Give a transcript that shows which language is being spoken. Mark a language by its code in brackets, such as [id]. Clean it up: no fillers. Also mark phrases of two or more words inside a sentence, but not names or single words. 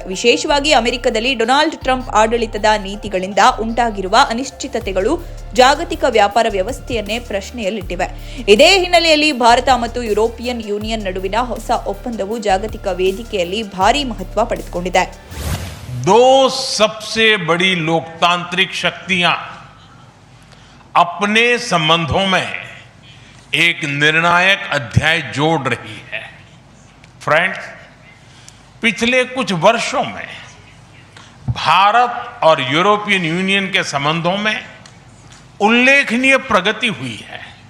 [kn] ವಿಶೇಷವಾಗಿ ಅಮೆರಿಕದಲ್ಲಿ ಡೊನಾಲ್ಡ್ ಟ್ರಂಪ್ ಆಡಳಿತದ ನೀತಿಗಳಿಂದ ಉಂಟಾಗಿರುವ ಅನಿಶ್ಚಿತತೆಗಳು ಜಾಗತಿಕ ವ್ಯಾಪಾರ ವ್ಯವಸ್ಥೆಯನ್ನೇ ಪ್ರಶ್ನೆಯಲ್ಲಿಟ್ಟಿವೆ. ಇದೇ ಹಿನ್ನೆಲೆಯಲ್ಲಿ ಭಾರತ ಮತ್ತು ಯುರೋಪಿಯನ್ ಯೂನಿಯನ್ ನಡುವಿನ ಹೊಸ ಒಪ್ಪಂದವು ಜಾಗತಿಕ ವೇದಿಕೆಯಲ್ಲಿ ಭಾರೀ ಮಹತ್ವ ಪಡೆದುಕೊಂಡಿದೆ. [hi] दो सबसे बड़ी लोकतांत्रिक शक्तियां अपने संबंधों में एक निर्णायक अध्याय जोड़ रही है। फ्रेंड्स, पिछले कुछ वर्षों में भारत और यूरोपियन यूनियन के संबंधों में उल्लेखनीय प्रगति हुई है।